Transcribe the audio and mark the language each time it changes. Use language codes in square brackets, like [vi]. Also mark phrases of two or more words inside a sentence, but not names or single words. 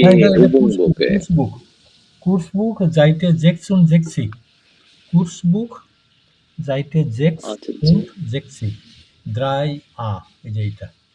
[bn] হ্যাঁ, এটা [de] উবুং বুকে? Kursbuch. Kursbuch, Seite 66. Kursbuch, Seite [bn] আচ্ছা আচ্ছা 66. 3a, এই যে এইটা।